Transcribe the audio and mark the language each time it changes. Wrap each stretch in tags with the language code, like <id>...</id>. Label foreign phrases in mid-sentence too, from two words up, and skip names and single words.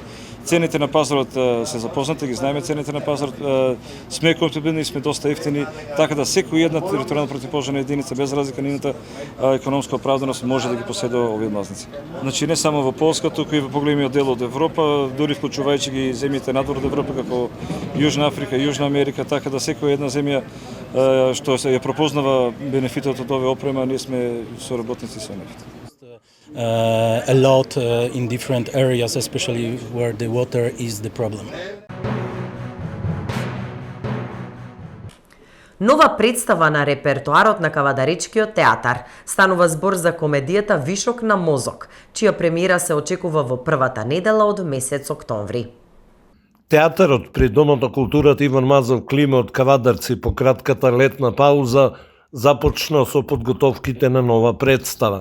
<mk>Цените на пазарот се запознати, ги знаеме цените на пазарот, сме компетентни, сме доста ефтини, така да секоја една територијална противпожарна единица без разлика на нивната економска оправданост може да ги поседува овие млазници. Значи не само во Полска, туку и во поголемиот дел од Европа, дури вклучувајќи ги земјите надвор од Европа како Јужна Африка, Јужна Америка, така да секоја една земја што се ја пропознава бенефитот од овие опрема, ние сме соработници со нив.</mk> <en>A lot in different areas, especially where the water is the problem.</en> <mk>Нова представа на репертоарот на Кавадаречкиот театар. Станува збор за комедијата Вишок на мозок, чија премиера се очекува во првата недела од месец октомври. Театарот при Домот на културата Иван Мазов Климе од Кавадарци по кратката летна пауза започна со подготовките на нова представа.</mk>